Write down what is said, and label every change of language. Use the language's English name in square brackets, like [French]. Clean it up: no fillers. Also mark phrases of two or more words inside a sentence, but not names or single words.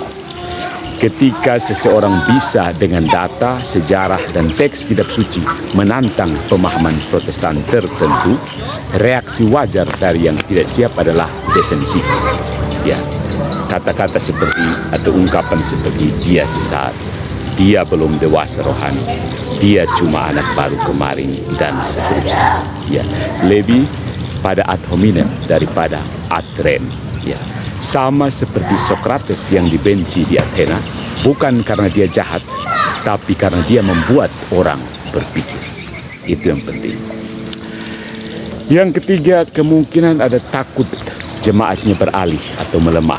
[Indonesian] Ketika seseorang bisa dengan data, sejarah, dan teks kitab suci menantang pemahaman Protestan tertentu, reaksi wajar dari yang tidak siap adalah defensif. Ya, kata-kata seperti atau ungkapan seperti dia sesat, dia belum dewasa rohani, dia cuma anak baru kemarin, dan seterusnya. Ya, lebih pada [Latin] ad hominem [Indonesian] daripada [Latin] ad rem. [Indonesian] Ya, sama seperti Sokrates yang dibenci di Athena, bukan karena dia jahat, tapi karena dia membuat orang berpikir. Itu yang penting. Yang ketiga, kemungkinan ada takut jemaatnya beralih atau melemah.